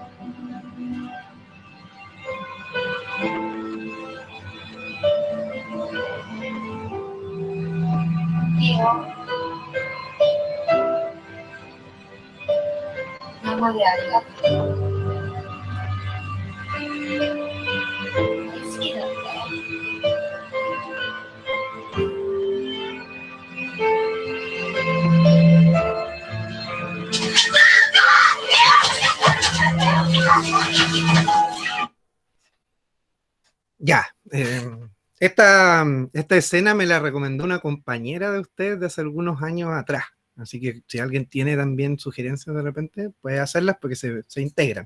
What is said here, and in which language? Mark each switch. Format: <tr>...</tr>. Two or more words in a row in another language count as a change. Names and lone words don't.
<ja>いいよ。今までありがとう。好きだったよ。</ja> <es>Ya, esta escena me la recomendó una compañera de ustedes de hace algunos años atrás, así que si alguien tiene también sugerencias de repente, puede hacerlas porque se integran.</es>